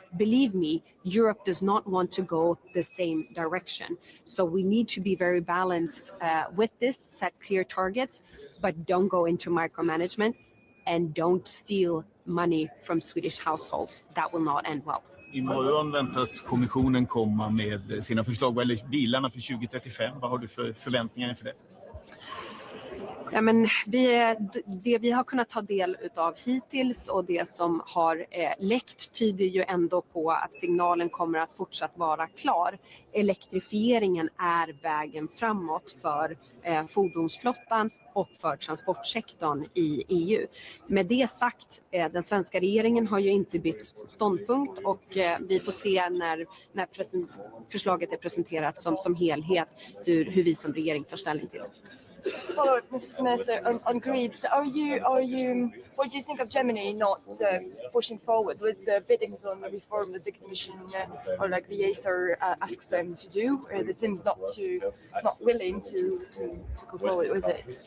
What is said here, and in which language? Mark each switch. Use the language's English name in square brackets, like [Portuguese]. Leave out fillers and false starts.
[English] Believe me, Europe does not want to go the same direction. So we need to be very balanced with this, set clear targets, but don't go into micromanagement and don't steal money from Swedish households. That will not end well. [Swedish] Imorgon väntas kommissionen komma med sina förslag vad gäller bilarna för 2035. Vad har du för förväntningar inför det? Ja, men det vi har kunnat ta del av hittills och det som har läckt tyder ju ändå på att signalen kommer att fortsatt vara klar. Elektrifieringen är vägen framåt för fordonsflottan och för transportsektorn i EU. Med det sagt, den svenska regeringen har ju inte bytt ståndpunkt och vi får se när förslaget är presenterat som helhet hur vi som regering tar ställning till det. [English] Follow up, Mr. Minister, on grids. What do you think of Germany not pushing forward with biddings on the reform that the Commission or like the Acer asks them to do? They seem not willing to go forward with it.